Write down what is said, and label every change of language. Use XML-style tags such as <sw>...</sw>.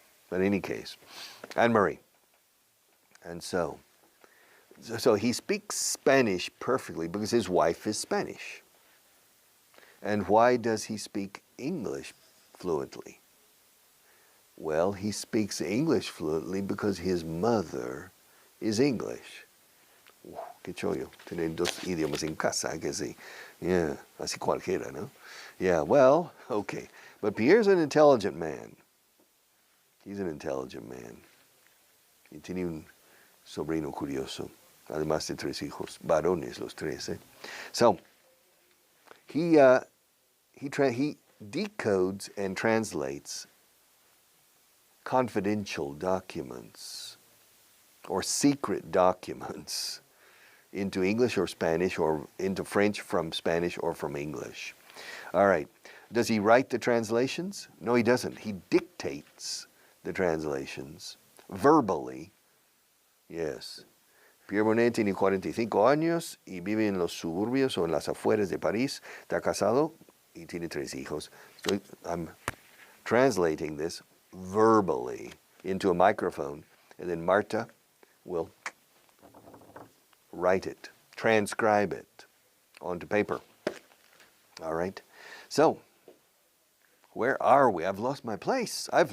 <en>But in any case, Anne-Marie. And so he speaks Spanish perfectly because his wife is Spanish. And why does he speak English fluently? Well, he speaks English fluently because his mother is English.</en> <es>Qué chollo, tener dos idiomas en casa, que sí. Yeah, así cualquiera, ¿no? Yeah, well, okay.</es> <en>But Pierre's an intelligent man. He's an intelligent man.</en> <es>Y tiene un sobrino curioso, además de 3 hijos, varones los 3.</es> <en>So, he decodes and translates confidential documents or secret documents into English or Spanish or into French from Spanish or from English. All right. Does he write the translations? No, he doesn't. He dictates the translations verbally. Yes.</en> <es>Pierre Monet tiene 45 años y vive en los suburbios o en las afueras de París. Está casado y tiene 3 hijos.</es> <en>I'm translating this verbally into a microphone, and then Marta will write it, transcribe it onto paper. All right? So, where are we? I've lost my place.</en>